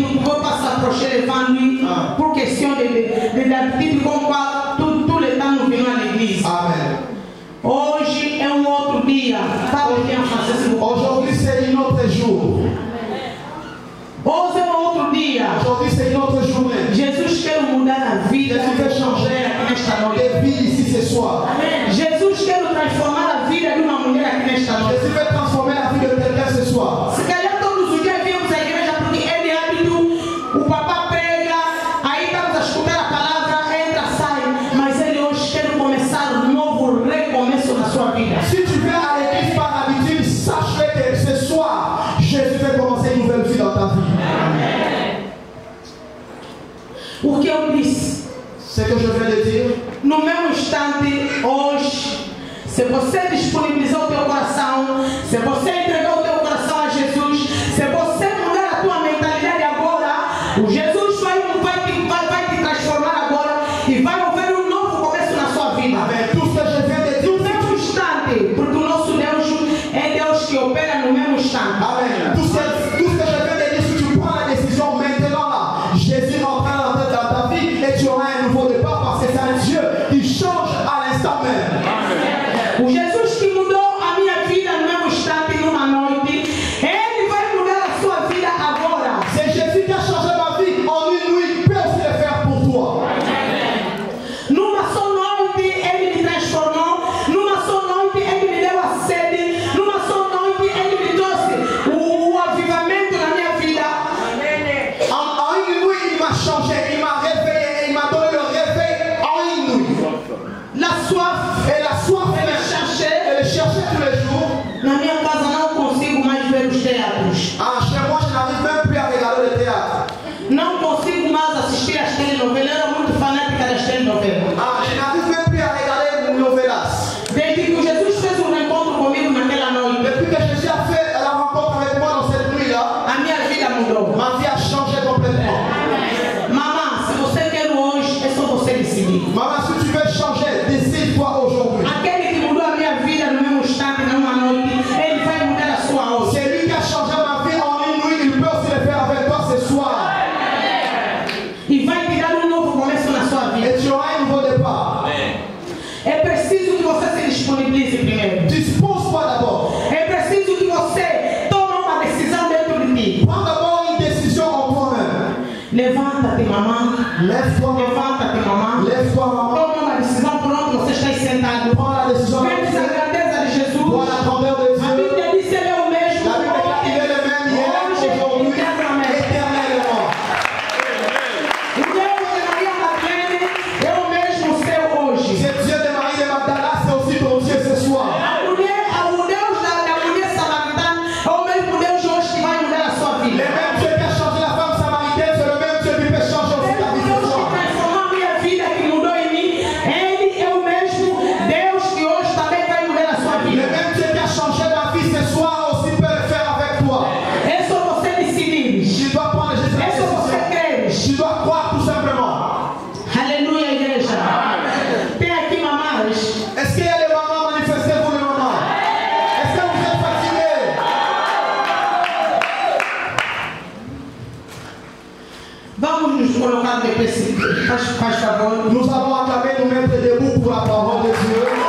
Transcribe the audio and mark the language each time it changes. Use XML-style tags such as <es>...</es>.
<fr>Nous ne pouvons pas s'approcher devant lui pour question d'habitude comme quoi tout le temps nous venons à l'église. Amen.</fr> <pt>Hoje é outro dia.</pt> <fr>Aujourd'hui c'est un autre jour.</fr> <pt>Hoje é outro dia.</pt> <fr>Aujourd'hui c'est une autre journée.</fr> <pt>Jesus quer mudar a vida.</pt> <fr>Jesus veut changer</fr> <pt>nesta noite.</pt> <fr>de vie ici ce soir. Amen.</fr> <pt>Jesus quer transformar a vida de uma mulher aqui nesta noite.</pt> <fr>Jésus veut transformer la vie de quelqu'un ce soir.</fr> <pt>Se calhar todos os dias viemos à igreja porque é de hábito, o papá prega, aí estamos a escutar a palavra, entra, sai. Mas ele hoje quer começar um novo recomeço na sua vida.</pt> <fr>Si tu viens à l'église par habitude, sache que ce soir, Jésus veut commencer une nouvelle vie dans ta vie.</fr> <pt>O que eu disse?</pt> <fr>Ce que je viens de dire.</fr> <pt>No mesmo instante, hoje, se você disponibilizar o teu coração, se você entregar o teu coração a Jesus, se você mudar a tua mentalidade agora, o Jesus vai te transformar agora e vai haver um novo começo na sua vida. Amen.</pt> <fr>Tout ce que je viens de dire.</fr> <pt>No mesmo instante, porque o nosso Deus é Deus que opera no mesmo instante. Amen.</pt> <fr>Tout ce que je viens de dire, si tu prends la décision maintenant là, Jésus entraîne dans ta vie et tu auras un nouveau départ parce que c'est un Dieu qui change à l'instant même.</fr> <pt>O Jesus que mudou a minha vida no mesmo instante, numa noite, Ele vai mudar a sua vida agora.</pt> <fr>C'est Jésus qui a changé ma vie en une nuit, il peut aussi le faire pour toi.</fr> <pt>Numa só noite Ele me transformou, numa só noite Ele me deu a sede, numa só noite Ele me trouxe o avivamento na minha vida.</pt> <fr>En une nuit, il m'a changé, il m'a réveillé et il m'a donné le réveil en une nuit. La soif, Et la soif, elle cherchait tous les jours.</fr> <pt>na minha casa não consigo mais ver os teatros.</pt> <fr>Ah, chez moi, je n'arrive même plus à regarder le théâtre.</fr> <pt>Não consigo mais assistir às telenovelas. Eu era muito fanática das telenovelas.</pt> <fr>Ah, je n'arrive même plus à regarder novelas.</fr> <pt>Desde que Jesus fez um reencontro comigo naquela noite,</pt> <fr>Depuis que Jésus a fait la rencontre avec moi dans cette nuit-là,</fr> <pt>a minha vida mudou.</pt> <fr>ma vie a changé complètement.</fr> <pt>Mamãe, se você quer hoje, é só você decidir.</pt> <fr>Maman, si tu veux changer, décide-toi aujourd'hui.</fr> <pt>Aquele que mudou a minha vida no mesmo instante, numa noite, ele vai mudar a sua hoje.</pt> <fr>C'est lui qui a changé ma vie en une nuit, il peut aussi le faire avec toi ce soir.</fr> <pt>E vai te dar um novo começo na sua vida.</pt> <fr>Et tu auras un nouveau départ.</fr> <pt>É preciso que você se disponibilize primeiro.</pt> <fr>Dispose-toi d'abord.</fr> <pt>É preciso que você tome uma decisão dentro de ti.</pt> <fr>Prends d'abord une décision en toi-même.</fr> <pt>Levanta-te, mamãe.</pt> <fr>Lève-toi, maman.</fr> <pt>Levanta-te, mamãe.</pt> <fr>Lève-toi, maman.</fr> <pt>Toma uma decisão por onde você está aí sentado.</pt> <fr>Prends la décision.</fr> <pt>Vês a grandeza de Jesus.</pt> <fr>Vois la grandeur de</fr> <pt>A</pt> <fr>Dieu.</fr> <pt>Bíblia diz que ele é o mesmo.</pt> <fr>La Bible déclare qu'il est le même hier, aujourd'hui, éternellement.</fr> <pt>O Deus de Maria Madalena é o mesmo seu hoje.</pt> <fr>C'est Dieu de Marie de Magdala, c'est aussi ton Dieu ce soir.</fr> <pt>O Deus da mulher samaritana é o mesmo Deus hoje que vai mudar a sua</pt> <fr>Le</fr> <pt>vida.</pt> <fr>même Dieu qui a changé la femme samaritaine, c'est le même Dieu qui peut changer aussi ta vie ce</fr> <pt>Deus que</pt> <fr>soir.</fr> <pt>transformou a minha vida, que mudou em mim, Ele é o mesmo Deus que hoje também vai mudar a sua</pt> <fr>Le</fr> <pt>vida.</pt> <fr>même Dieu qui a changé ma vie ce soir aussi peut le faire avec toi.</fr> <pt>É só você decidir.</pt> <fr>Tu dois prendre juste la</fr> <pt>É só você</pt> <fr>décision.</fr> <pt>crer.</pt> <fr>Tu dois croire tout simplement.</fr> <pt>Aleluia, igreja. Tem aqui mamães.</pt> <fr>Est-ce qu'il y a les mamans? Manifestez-vous les mamans. Est-ce que vous êtes fatigués?</fr> <pt>Vamos nos colocar de pé, faz favor.</pt> <fr>Nous allons acclamer, nous mettre debout pour la parole de Dieu.</fr>